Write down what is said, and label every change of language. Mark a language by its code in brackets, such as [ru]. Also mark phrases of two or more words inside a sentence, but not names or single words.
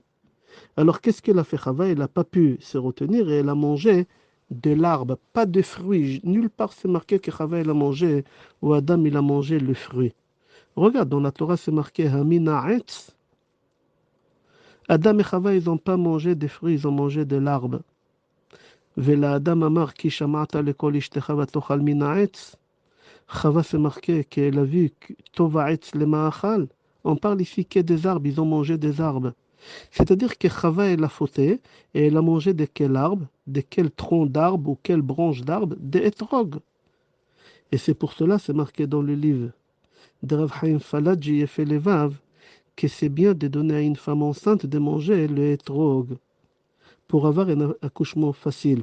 [fr] Alors qu'est-ce qu'elle a fait Chava? Elle n'a pas pu se retenir et elle a mangé de l'arbre, pas de fruits. Nulle part c'est marqué que Chava elle a mangé ou Adam il a mangé le fruit. Regarde, dans la Torah c'est marqué [he] מן העץ. [fr] Adam et Chava ils n'ont pas mangé des fruits, ils ont mangé de l'arbre. [he] ולאדם אמר כי שמעת לקול אשתך ותאכל מן העץ. [fr] Chava c'est marqué qu'elle a vu [he] טוב העץ למאכל. [fr] On parle ici que des arbres, ils ont mangé des arbres. C'est-à-dire que Chava elle a fauté et elle a mangé de quel arbre, de quel tronc d'arbre ou quelle branche d'arbre, des hétrog. Et c'est pour cela, c'est marqué dans le livre de Rav Chaim Faladji et Felevav, que c'est bien de donner à une femme enceinte de manger le hétrog pour avoir un accouchement facile.